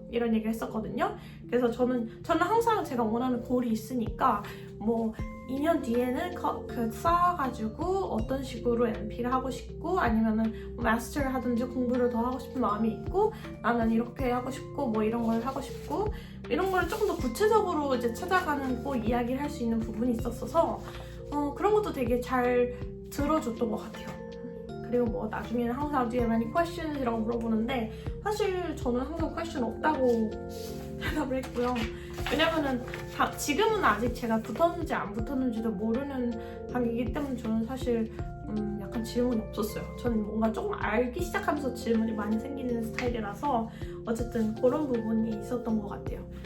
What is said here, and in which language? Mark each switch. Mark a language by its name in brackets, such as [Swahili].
[Korean] 이런 얘기를 했었거든요. 그래서 저는 항상 제가 원하는 골이 있으니까 뭐 2년 뒤에는 쌓아가지고 어떤 식으로 MP를 하고 싶고 아니면은 마스터를 하든지 공부를 더 하고 싶은 마음이 있고 나는 이렇게 하고 싶고 뭐 이런 걸 하고 싶고 이런 걸 조금 더 구체적으로 이제 찾아가는 꼭 이야기를 할 수 있는 부분이 있었어서 그런 것도 되게 잘 들어줬던 것 같아요. 그리고 뭐 나중에는 항상 [English] Do you have any questions? [Korean] 이라고 물어보는데 사실 저는 항상 question 없다고 대답을 했고요. 왜냐면은 지금은 아직 제가 붙었는지 안 붙었는지도 모르는 단계이기 때문에 저는 사실 약간 질문이 없었어요. 저는 뭔가 조금 알기 시작하면서 질문이 많이 생기는 스타일이라서 어쨌든 그런 부분이 있었던 것 같아요.